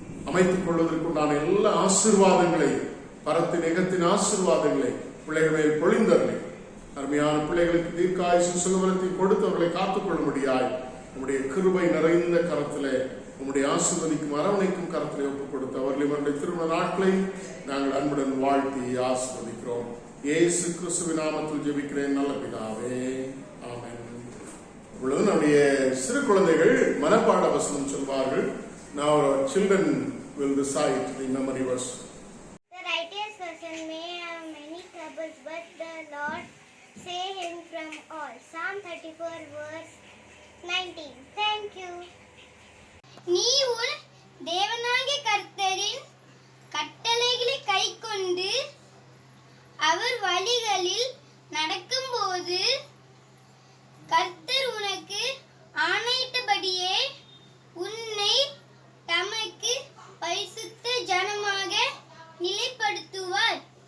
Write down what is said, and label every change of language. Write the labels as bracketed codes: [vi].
[ta] அமைத்துக் கொள்வதற்குண்டான எல்லா ஆசீர்வாதங்களை, பரத்தின் ஏகத்தின் ஆசீர்வாதங்களை பிள்ளைகள் மேல் பொழிந்தவர்களை அருமையான பிள்ளைகளுக்கு தீர்க்காயுசு சுகபலத்தை கொடுத்து அவர்களை காத்துக்கொள்ள முடியாது உம்முடைய கிருபை நிறைந்த கரத்திலே உம்முடைய ஆசீர்வதிக்கும் அரவணைக்கும் கரத்திலே ஒப்புக் கொடுத்து அவர்களையும் அவருடைய திருமண நாட்களை நாங்கள் அன்புடன் வாழ்த்தி ஆசீர்வதிக்கிறோம். இயேசு கிறிஸ்துவின் நாமத்தில் ஜெபிக்கிறேன் நல்ல பிதாவே, ஆமென். இப்பொழுது நம்முடைய சிறு குழந்தைகள் மனப்பாட வசனம் சொல்வார்கள். [en] Now our children will recite the memory verse. The righteous person may have many troubles, but the Lord save him from all. Psalm 34 verse 19. Thank you. [ta] நீ உன் தேவனாகிய கர்த்தரின் கட்டளைகளை கைக்கொண்டு அவர் வழிகளில் நடக்கும்போது கர்த்தர் உனக்கு ஆணையிட்டபடியே உன்னை தமக்கு பரிசுத்த ஜனமாக நிலைப்படுத்துவார்.